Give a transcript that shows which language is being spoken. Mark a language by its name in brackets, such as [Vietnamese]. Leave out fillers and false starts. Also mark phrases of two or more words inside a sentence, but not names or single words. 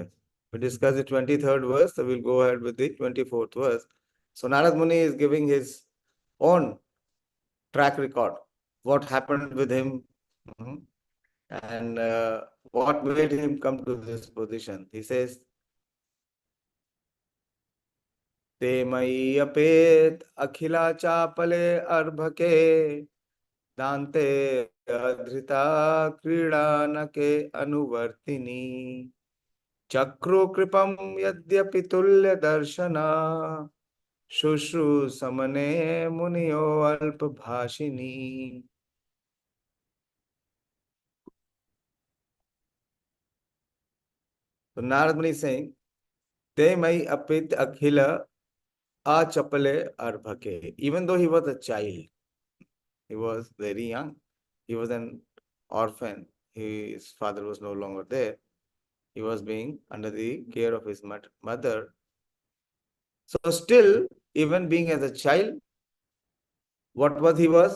[English] We discussed the 23rd verse, so we'll go ahead with the 24th verse. So Narad Muni is giving his own track record, what happened with him, and what made him come to this position. He says, [Sanskrit] "ते मय्यपेताखिलचापलेऽर्भके दान्ते धृतक्रीडनकेऽनुवर्तिनि चक्रुः कृपां यद्यपि तुल्यदर्शनाः शुश्रूषमाणे मुनयोऽल्पभाषिणि." [English] So Narad Muni is saying, [Sanskrit] "ते मय्य् अपेताखिल-चापले ऽर्भके." [English] Even though he was a child, he was very young, he was an orphan, his father was no longer there, he was being under the care of his mother. So still, even being as a child, what was he was?